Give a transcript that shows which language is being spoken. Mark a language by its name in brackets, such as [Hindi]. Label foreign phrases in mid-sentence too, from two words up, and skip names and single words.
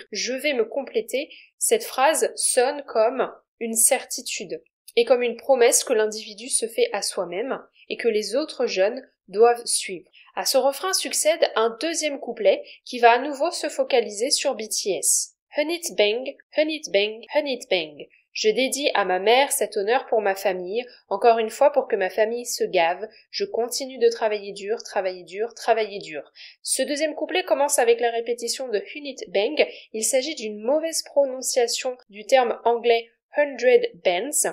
[French] Je vais me compléter. Cette phrase sonne comme une certitude et comme une promesse que l'individu se fait à soi-même et que les autres jeunes doivent suivre. À ce refrain succède un deuxième couplet qui va à nouveau se focaliser sur BTS. [English] Hunit bang, hunit bang, hunit bang. [French] Je dédie à ma mère cet honneur pour ma famille, encore une fois pour que ma famille se gave, je continue de travailler dur, travailler dur, travailler dur. Ce deuxième couplet commence avec la répétition de [English] hunit bang, [French] il s'agit d'une mauvaise prononciation du terme anglais [English] 100 bands.